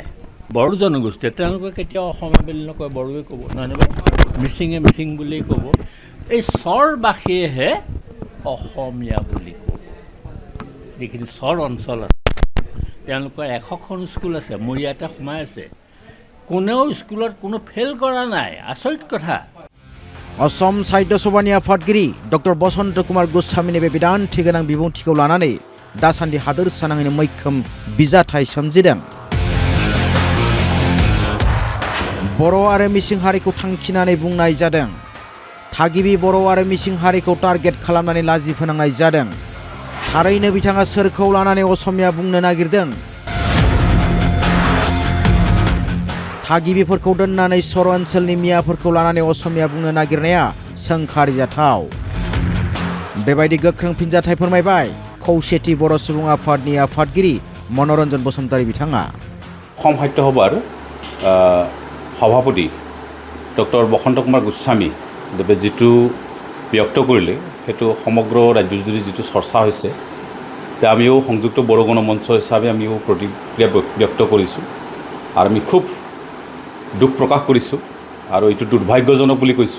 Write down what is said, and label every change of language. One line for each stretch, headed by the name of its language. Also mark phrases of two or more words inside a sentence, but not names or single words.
Assamese: বড়ো জনগোষ্ঠীয়ে তেওঁলোকে কেতিয়াও অসমীয়া বুলি নকয়, বড়োৱে ক'ব, নহয় নহয়, মিচিঙে মিচিং বুলি ক'ব। এই স্বৰবাসীয়েহে অসমীয়া বুলি ক'ব। যিখিনি স্বৰ অঞ্চল আছে তেওঁলোকৰ 100খন স্কুল আছে, মোৰ ইয়াতে সোমাই আছে, কোনেও স্কুলত কোনো ফেইল কৰা নাই। আচৰিত কথা।
Bodo: असम साहित्य सभानि आफादगिरि डक्टर बसन्त कुमार गस्वामीनि बे बिदान्थि गोनां बिबुंथिखौ लानानै दासान्दि हादोरसानाङैनो मैखोम बिजाथाइ सोमजिदों। बर' आरो मिसिं हारिखौ थांखिनानै बुंनाय जादों। थागिबि बर' आरो मिसिं हारिखौ टार्गेट खालामनानै लाजि फोनांनाय जादों। थारैनो बिथाङा सोरखौ लानानै असमिया बुंनो नागिरदों? थागिबिफोरखौ दोननानै सर ओनसोलनि मियाफोरखौ लानानै असमिया बुंनो नागिरनाया सोंखारिजाथाव। बेबायदि गोख्रों फिनजाथाइ फोरमायबाय खौसेथि बर' सुबुं आफादनि आफादगिरि मनरन्जन बसुमतारी बिथाङा।
Assamese: অসম সাহিত্য সভাৰ সভাপতি ডক্টৰ বসন্ত কুমাৰ গোস্বামী দেৱে যিটো ব্যক্ত কৰিলে সেইটো সমগ্ৰ ৰাজ্যজুৰি যিটো চৰ্চা হৈছে, এতিয়া আমিও সংযুক্ত বড়ো গণমঞ্চ হিচাপে আমিও প্ৰতিক্ৰিয়া ব্যক্ত কৰিছোঁ আৰু আমি খুব দুখ প্ৰকাশ কৰিছোঁ আৰু এইটো দুৰ্ভাগ্যজনক বুলি কৈছোঁ।